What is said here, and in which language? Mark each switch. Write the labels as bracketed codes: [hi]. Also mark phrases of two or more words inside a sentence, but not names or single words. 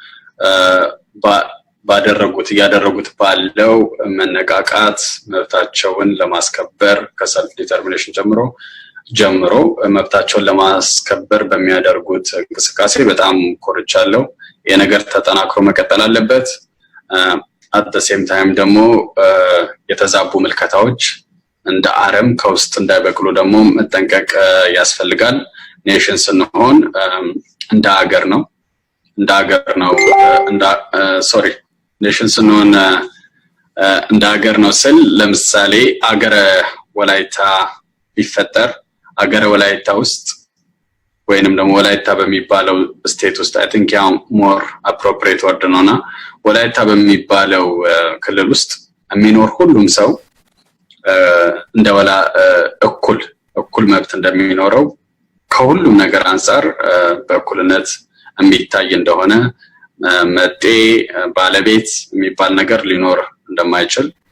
[am] ያደረጉት ባለው መነቃቃት መብታቸውን ለማስከበር ከሰልፍ ዲተርሚኔሽን ጀምሮ መብታቸውን ለማስከበር በሚያደርጉት እንቅስቃሴ በጣም ኮርቻለሁ። የነገር ተጠናክሮ መቀጠል አለበት። [en] at the same time [am] ደግሞ የተዛቡ ምልከታዎች እንደ አረም ከውስጥ እንዳይበቅሉ ደግሞ መጠንቀቅ ያስፈልጋል። ኔሽን ስንሆን እንደ ሀገር ነው ኔሽን ስንሆን እንደ ሀገር ነው ስል ለምሳሌ አገረ ወላይታ ቢፈጠር አገረ ወላይታ ውስጥ ወይንም ደግሞ ወላይታ በሚባለው ስቴት ውስጥ [en] I think [am] ያው [en] more appropriate word [am] ነውና ወላይታ በሚባለው ክልል ውስጥ የሚኖር ሁሉም ሰው እንደወላ እኩል መብት እንደሚኖረው ከሁሉም ነገር አንፃር በእኩልነት የሚታይ እንደሆነ መጤ ባለቤት የሚባል ነገር ሊኖር እንደማይችል